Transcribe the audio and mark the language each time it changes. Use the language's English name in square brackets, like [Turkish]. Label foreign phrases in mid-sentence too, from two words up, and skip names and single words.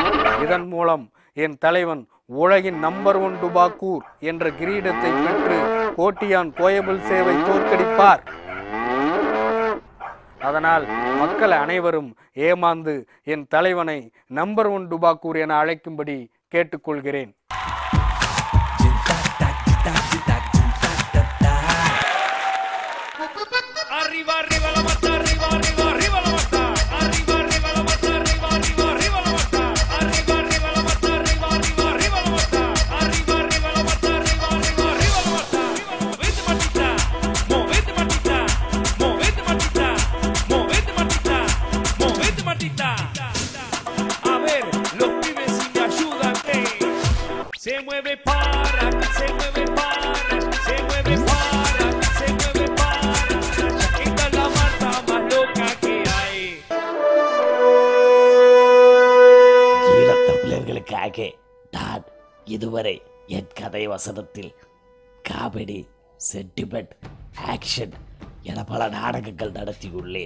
[Tamil] இதன் மூலம் என் தலைவன் உலகின் நம்பர் 1 டுபாக்கூர் என்ற கிரீடத்தை பெற்று கோட்டியான் கோயபல் சேவை தோற்கடிப்பார். அதனால் மக்கள் அனைவரும் ஏமாந்து என் தலைவனை நம்பர் 1 டுபாக்கூர் என அழைக்கும்படி கேட்டுக்கொள்கிறேன். [Spanish] Arriba, arriba la mata, arriba, arriba, arriba la mata. Arriba, arriba la mata, arriba, arriba, arriba la mata. Arriba, arriba la mata, arriba, arriba, arriba la mata. Arriba, arriba la mata, arriba, arriba, arriba la mata. Movete matita, movete matita, movete matita, movete matita, movete matita. A ver, los pibes si me ayudan, se mueve para, se mueve para, se mueve para, se mueve para. [Tamil] தமிழர்களுக்காக நான் இதுவரை என் கதை வசனத்தில் [English] comedy, sentiment, action [Tamil] என பல நாடகங்கள் நடத்தியுள்ளேன்.